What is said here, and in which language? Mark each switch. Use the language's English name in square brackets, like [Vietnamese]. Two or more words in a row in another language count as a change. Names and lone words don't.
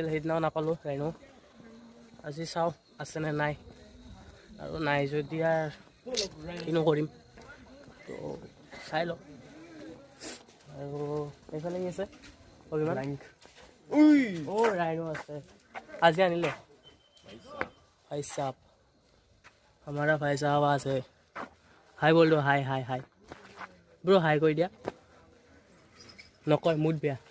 [Assamese] সেইদিনাও নাপালোঁ ৰাইনো আজি চাওঁ আছেনে নাই আৰু নাই যদি আৰু কিনো কৰিম তো চাই লওঁ আৰু এইফালে কি আছে অভিমান ৰাইনো আছে আজি আনিলে [Hindi] भाई साहब हमारा भाई साहब [Assamese] আছে [Hindi] हाय बोल दो हाय हाय हाय ब्रो हाय [Assamese] কৈ দিয়া নকয় মুড বেয়া